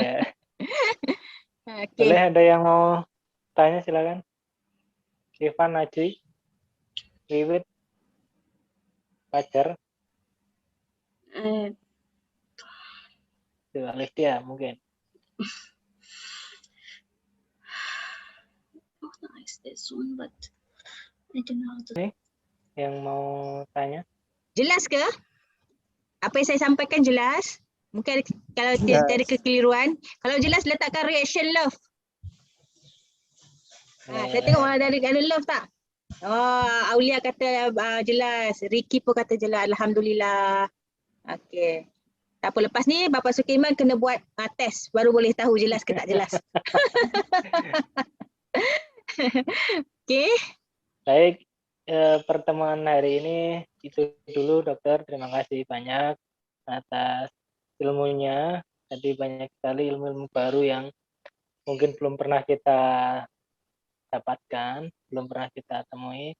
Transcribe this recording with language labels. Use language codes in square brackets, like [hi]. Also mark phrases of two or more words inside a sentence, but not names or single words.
[id] Okay. Boleh ada yang mau tanya silakan. Ivan, Najri, Wiwit, Fajar, Alifia mungkin. [en] Nice this one, but I don't know how to. [id] Yang mau tanya? [ms] Jelas ke? Apa yang saya sampaikan jelas? Mungkin kalau ada kekeliruan. Kalau jelas letakkan reaction love. Saya tengok ada love tak? Aulia kata jelas. Ricky pun kata jelas. Alhamdulillah. Okey. Tak apa, lepas ni Bapak Sukirman kena buat test baru boleh tahu jelas ke tak jelas. Okey. [id] Baik, pertemuan hari ini itu dulu dokter. Terima kasih banyak atas ilmunya. Tadi banyak sekali ilmu-ilmu baru yang mungkin belum pernah kita dapatkan, belum pernah kita temui.